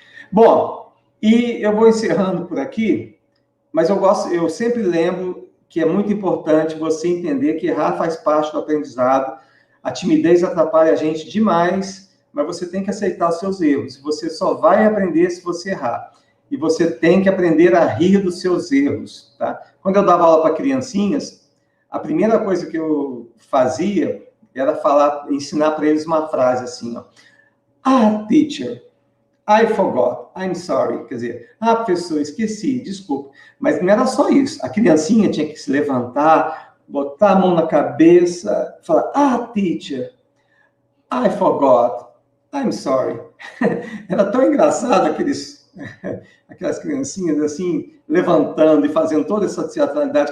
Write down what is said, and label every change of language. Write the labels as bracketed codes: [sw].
[pt] Bom, e eu vou encerrando por aqui, mas eu sempre lembro que é muito importante você entender que errar faz parte do aprendizado, a timidez atrapalha a gente demais, mas você tem que aceitar os seus erros, você só vai aprender se você errar, e você tem que aprender a rir dos seus erros, tá? Quando eu dava aula para criancinhas, a primeira coisa que eu fazia era ensinar para eles uma frase assim, ó. [en] Teacher, I forgot, I'm sorry. [pt] Quer dizer, professor, esqueci, desculpa. Mas não era só isso. A criancinha tinha que se levantar, botar a mão na cabeça, falar, [en] teacher, I forgot, I'm sorry. [pt] Era tão engraçado aquelas criancinhas assim, levantando e fazendo toda essa teatralidade.